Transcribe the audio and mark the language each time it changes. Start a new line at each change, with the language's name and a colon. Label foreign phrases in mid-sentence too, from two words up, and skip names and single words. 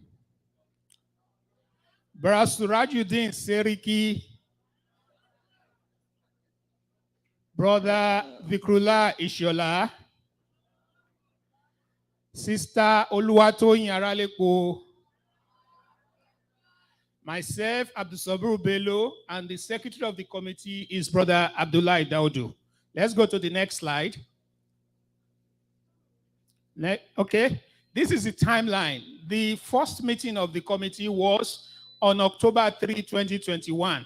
English: Brother Surajuddin Seriki. Brother Vikrullah Ishola. Sister Oluwatoyin Aralepo. Myself, Abdul Sabur Bello, and the secretary of the committee is Brother Abdullah Daudu. Let's go to the next slide. Okay, this is the timeline. The first meeting of the committee was on October 3, 2021.